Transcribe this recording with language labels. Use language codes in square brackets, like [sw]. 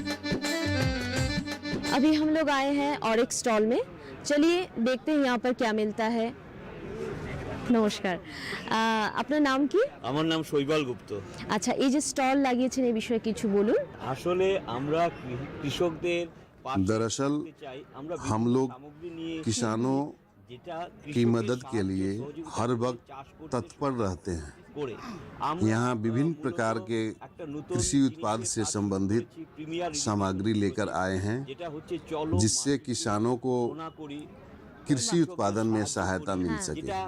[hi] अभी हम लोग आए हैं और एक स्टॉल में। चलिए देखते हैं यहाँ पर क्या मिलता है। [bn] নমস্কার, আপনার নাম কি? আমার নাম শৈবাল গুপ্ত। আচ্ছা, এই যে স্টল লাগিয়েছেন এই বিষয়ে কিছু বলুন। আসলে আমরা কৃষকদের [hi] दरअसल हम लोग किसानों की मदद के लिए हर वक्त तत्पर रहते हैं। यहाँ विभिन्न प्रकार के कृषि उत्पाद से संबंधित सामग्री लेकर आए हैं, जिससे किसानों को कृषि उत्पादन में सहायता मिल सके।